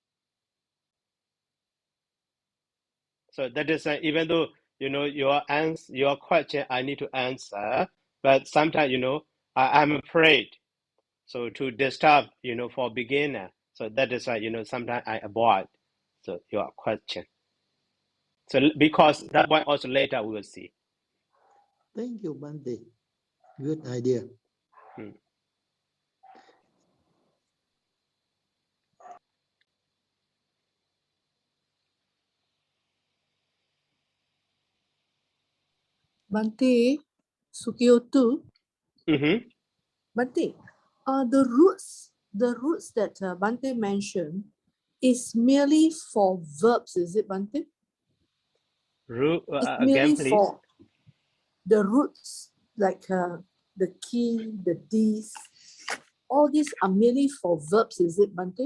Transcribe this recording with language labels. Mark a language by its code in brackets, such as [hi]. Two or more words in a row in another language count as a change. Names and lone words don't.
[en] So that is even though your question I need to answer, but sometimes I'm afraid so to disturb for beginner. So that is why sometimes I avoid your question. So because that one also later we will see. Thank you, Bante. Good idea. [pi] Bante, Sukiotu. Mm-hmm. [en] Bante, the roots that Bante mentioned is merely for verbs, is it, Bante? It's merely Again, please. for the roots, like the key, the these, all these are merely for verbs, is it, Bante?